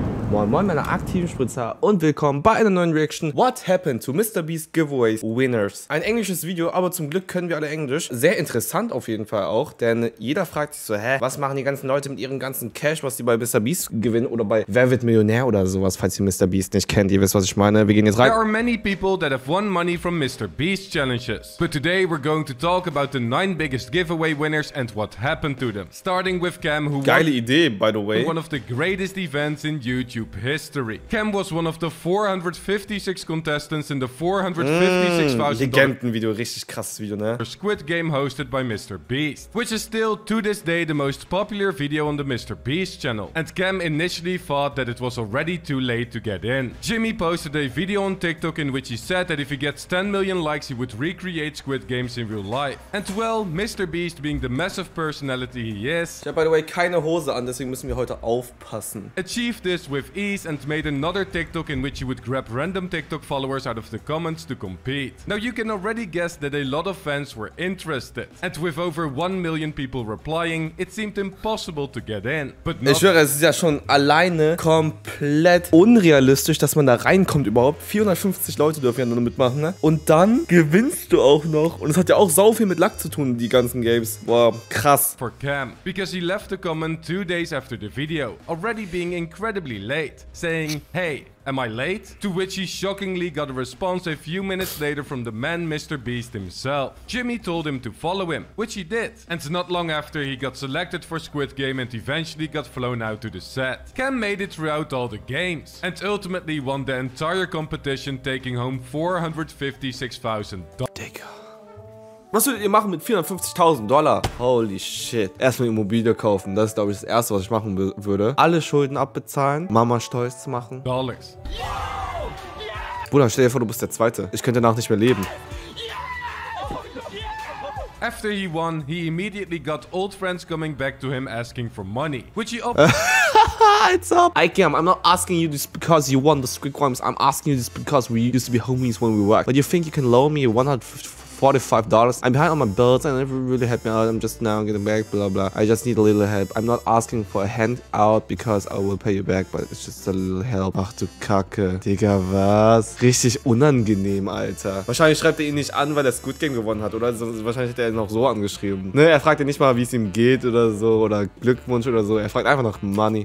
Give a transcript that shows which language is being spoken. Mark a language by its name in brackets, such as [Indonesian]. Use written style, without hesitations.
[German] Moin Moin meine aktiven Spritzer und willkommen bei einer neuen Reaction. What happened to MrBeast Gewinners? Ein englisches Video, aber zum Glück können wir alle Englisch. Sehr interessant auf jeden Fall auch, denn jeder fragt sich so, was machen die ganzen Leute mit ihrem ganzen Cash, was die bei MrBeast gewinnen oder bei Wer wird Millionär oder sowas, falls ihr MrBeast nicht kennt. Ihr wisst, was ich meine. Wir gehen jetzt rein. [English] There are many people that have won money from MrBeast challenges, but today we're going to talk about the 9 biggest giveaway winners and what happened to them. Starting with Cam, who [German] Geile Idee, [English] by the way. one of the greatest events in YouTube history. Cam was one of the 456 contestants in the $456,000 [German] Legendenvideo, richtig krasses Video, ne? [English] Squid Game hosted by MrBeast, which is still to this day the most popular video on the MrBeast channel. And Cam initially thought that it was already too late to get in. Jimmy posted a video on TikTok in which he said that if he gets 10 million likes he would recreate Squid Games in real life. And well, MrBeast, being the massive personality he is, [German] Ich habe [English] by the way [German] keine Hose an, deswegen müssen wir heute aufpassen. [English] achieved this with ease and made another TikTok in which he would grab random TikTok followers out of the comments to compete. Now you can already guess that a lot of fans were interested. And with over 1 million people replying, it seemed impossible to get in. But not [German] Ich schwöre, es ist ja schon alleine komplett unrealistisch, dass man da reinkommt überhaupt. 450 Leute dürfen ja nur mitmachen, ne? Und dann gewinnst du auch noch. Und es hat ja auch sau viel mit Luck zu tun, die ganzen Games. Boah, krass. [English] for Cam, because he left the comment 2 days after the video, already being incredibly late, saying, "Hey, am I late?" To which he shockingly got a response a few minutes later from the man MrBeast himself. Jimmy told him to follow him, which he did. And not long after, he got selected for Squid Game and eventually got flown out to the set. Cam made it throughout all the games and ultimately won the entire competition, taking home $456,000. [German] Digga. Was würdet ihr machen mit 450.000 $? [English] Holy shit. [German] Erstmal Immobilie kaufen. Das ist, glaube ich, das Erste, was ich machen würde. Alle Schulden abbezahlen. Mama stolz machen. Bruder, stell dir vor, du bist der Zweite. Ich könnte danach nicht mehr leben. [English] After he won, he immediately got old friends coming back to him asking for money, which he It's up. I'm not asking you this because you won the Squid Games. I'm asking you this because we used to be homies when we worked. But you think you can loan me $145? I'm behind on my bills and never really helped me out. I'm just now getting back, blah blah. I just need a little help. I'm not asking for a handout because I will pay you back, but it's just a little help. [German] Ach du Kacke. Digga, was? Richtig unangenehm, Alter. Wahrscheinlich schreibt er ihn nicht an, weil er Squid Game gewonnen hat, oder? Wahrscheinlich hätte er ihn noch so angeschrieben. Ne, er fragt ihn nicht mal, wie es ihm geht oder so, oder Glückwunsch oder so. Er fragt einfach nach Money.